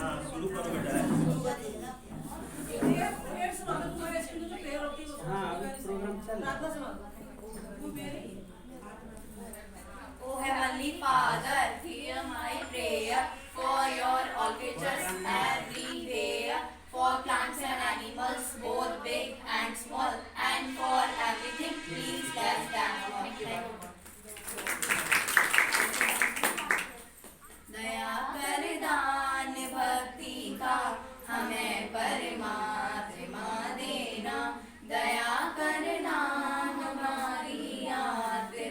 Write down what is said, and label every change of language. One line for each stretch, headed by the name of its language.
Hindi: शुरू करो बेटा। प्रेयर सुना दो, तुम्हारे स्कूल में जो प्रेयर होती है वो सुना दो। प्रोग्राम चल रहा है। प्रार्थना सुना दो। वो मेरी
English: O Heavenly Father, hear my prayer for your all creatures everywhere, for plants and animals, both big and small, and for everything, please bless them.
Hindi: दया कर दान भक्ति का हमें परमात्मा देना, दया कर नाम हमारी याद